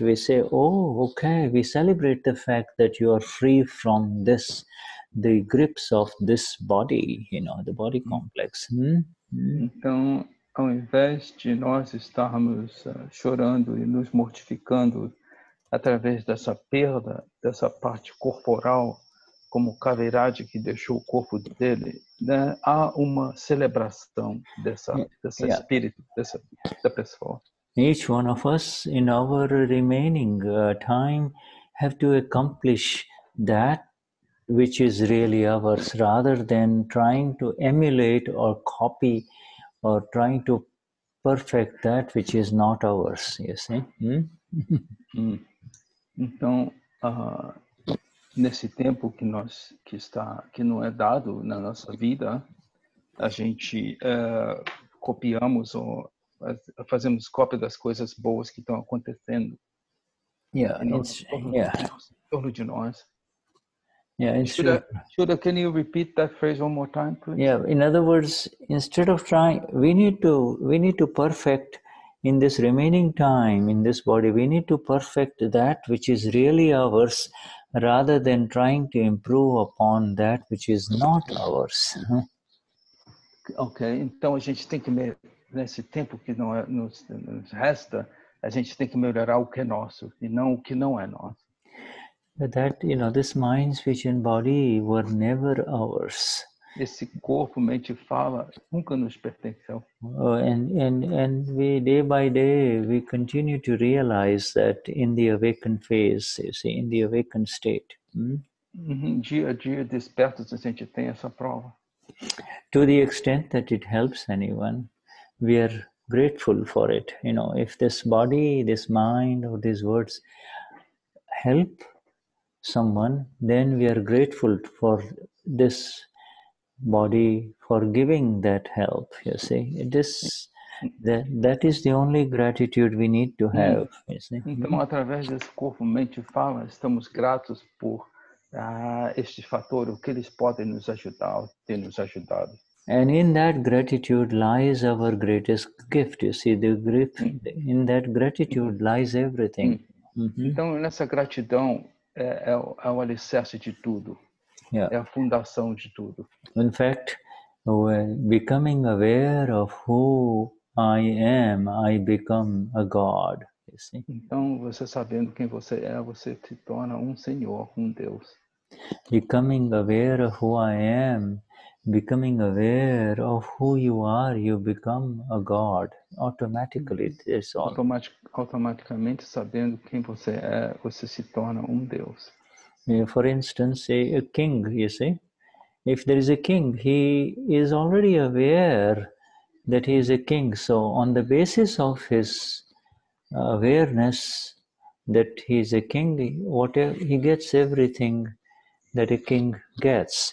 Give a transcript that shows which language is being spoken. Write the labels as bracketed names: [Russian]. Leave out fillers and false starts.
[English] We say, oh, okay, we celebrate the fact that you are free from the grips of this body, the body complex. [Portuguese] Então, ao invés de nós estarmos chorando e nos mortificando através dessa perda, dessa parte corporal, como Kaviraj que deixou o corpo dele, né, há uma celebração desse espírito, dessa pessoa. [English] Each one of us in our remaining time have to accomplish that which is really ours, rather than trying to emulate or copy or trying to perfect that which is not ours, you see. [Portuguese] Então, nesse tempo que não é dado na nossa vida, a gente copiamos ou fazemos cópia das coisas boas que estão acontecendo em torno de nós. Yeah, [English] Shuddha, can you repeat that phrase one more time, please? Yeah, in other words, instead of trying, we need to perfect in this remaining time in this body. We need to perfect that which is really ours, rather than trying to improve upon that which is not ours. [Portuguese] Ok, então a gente tem que nesse tempo que nos resta, a gente tem que melhorar o que é nosso e não o que não é nosso. [English] That this mind, speech and body were never ours. [Portuguese] Esse corpo, mente e fala nunca nos pertenceu. [English] And we, day by day, we continue to realize that in the awakened phase, you see, in the awakened state. [Portuguese] Dia a dia, despertos, a gente tem essa prova. [English] To the extent that it helps anyone, we are grateful for it. If this body, this mind, or these words help someone, then we are grateful for this body for giving that help, you see. That is the only gratitude we need to have, you see. [Portuguese] Então, através desse corpo, mente e fala, estamos gratos por este fator, o que eles podem nos ajudar, ter nos ajudado. [English] And in that gratitude lies our greatest gift, you see. In that gratitude lies everything. [Portuguese] Então, nessa gratidão é o alicerce de tudo. Yeah. É a fundação de tudo. [English] In fact, Becoming aware of who I am, I become a God. You see? [Portuguese] Então, você sabendo quem você se torna Senhor, Deus. [English] Becoming aware of who I am, becoming aware of who you are, you become a God. Automatically, it's all. [Portuguese] Automaticamente, sabendo quem você se torna Deus. [English] For instance, a king, you see, if there is a king, he is already aware that he is a king. So on the basis of his awareness that he is a king, whatever he gets, everything that a king gets.